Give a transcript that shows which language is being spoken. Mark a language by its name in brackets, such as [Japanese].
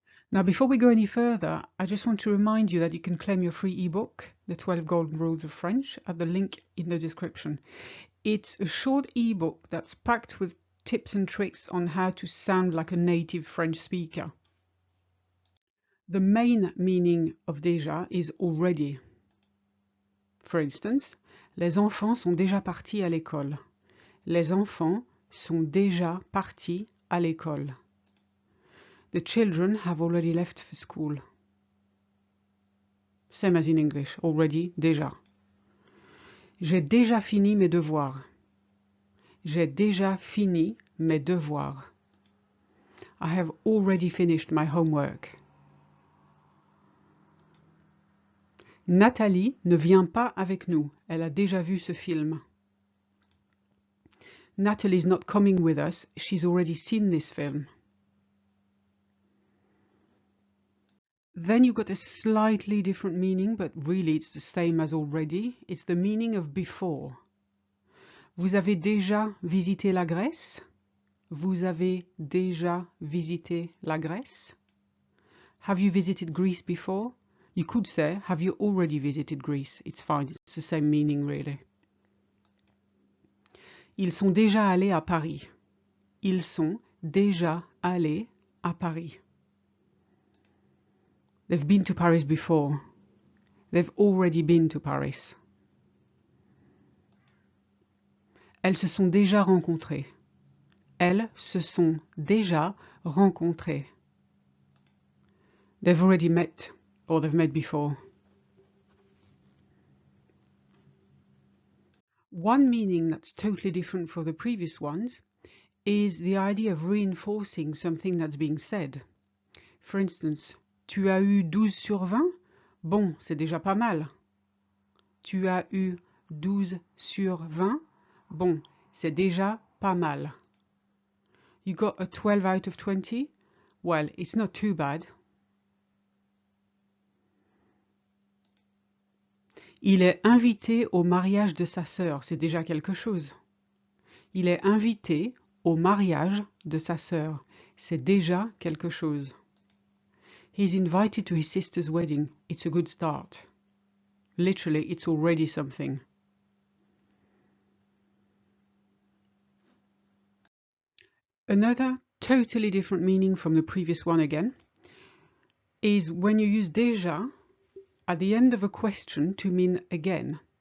[English] Now before we go any further, I just want to remind you that you can claim your free ebook, The 12 Golden Rules of French, at the link in the description. It's a short ebook that's packed with tips and tricks on how to sound like a native French speaker. The main meaning of déjà is already. For instance, [French] les enfants sont déjà partis à l'école. Les enfants sont déjà partis à l'école. [English] The children have already left for school. Same as in English, already, déjà. [French] J'ai déjà fini mes devoirs. J'ai déjà fini mes devoirs. [English] I have already finished my homework. [French] Nathalie ne vient pas avec nous. Elle a déjà vu ce film. [English] Natalie's not coming with us. She's already seen this film. Then you've got a slightly different meaning, but really it's the same as already. It's the meaning of before. [French] Vous avez déjà visité la Grèce? Vous avez déjà visité la Grèce? [English] Have you visited Greece before? You could say, have you already visited Greece? It's fine, it's the same meaning really. [French] Ils sont déjà allés à Paris. Ils sont déjà allés à Paris. [English] They've been to Paris before. They've already been to Paris. [French] Elles se sont déjà rencontrées. Elles se sont déjà rencontrées. [English] They've already met, or they've met before. One meaning that's totally different from the previous ones is the idea of reinforcing something that's being said. For instance, [French] tu as eu 12 sur 20? Bon, c'est déjà pas mal. Tu as eu 12 sur 20? Bon, c'est déjà pas mal. [English] You got a 12 out of 20? Well, it's not too bad. [French] Il est invité au mariage de sa sœur. C'est déjà quelque chose. Il est invité au mariage de sa sœur. C'est déjà quelque chose. [English] He's invited to his sister's wedding. It's a good start. Literally, it's already something. Another totally different meaning from the previous one again is when you use déjà at the end of a question to mean again.